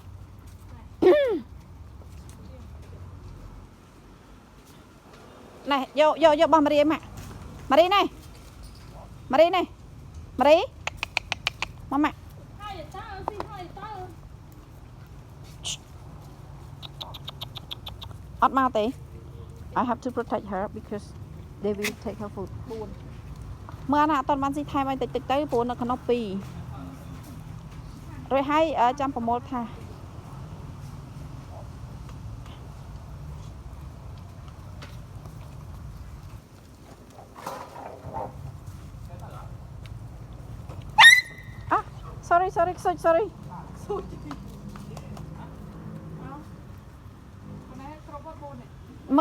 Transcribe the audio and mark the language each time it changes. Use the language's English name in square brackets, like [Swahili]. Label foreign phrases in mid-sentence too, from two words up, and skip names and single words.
[Khmer] ណែយកបោះម៉ារីឲ្យម៉ាក់ម៉ារីណែម៉ារីមកម៉ាក់អត់មកទេ [English] I have to protect her because they will take her food [Khmer] 4មើលណាអត់បានស៊ីថែមឲ្យតិចទៅព្រោះនៅក្នុង2 រួចហើយចាំប្រមូលថាsorry មើល